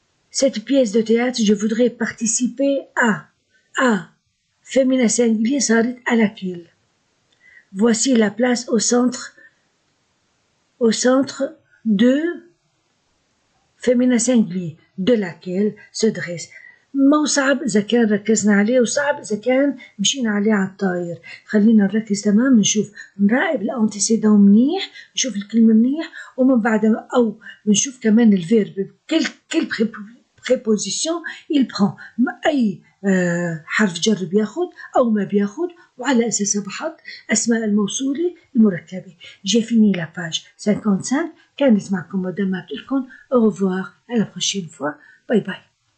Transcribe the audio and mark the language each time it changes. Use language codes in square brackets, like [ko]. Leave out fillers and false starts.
[fr] Cette pièce de théâtre, je voudrais participer à féminin singulier [ar] صارت [fr] à laquelle. Voici la place au centre de féminin singulier de laquelle se dresse. [ar] ما صعب إذا كان ركزنا عليه وصعب إذا كان مشينا عليه على الطاير. خلينا نركز تمام نراقب الانتيسيدون منيح نشوف الكلمة منيح ومن بعد أو نشوف كمان الفيرب كل préposition [fr] il prend [ar] أي حرف جر بياخد أو ما بياخد وعلى أساسها بحط أسماء الموصولة المركبة. [fr] J'ai fini la page 55. [ar] كانت معكم مدام عبد الكون. [fr] Au revoir à la prochaine fois. Bye bye.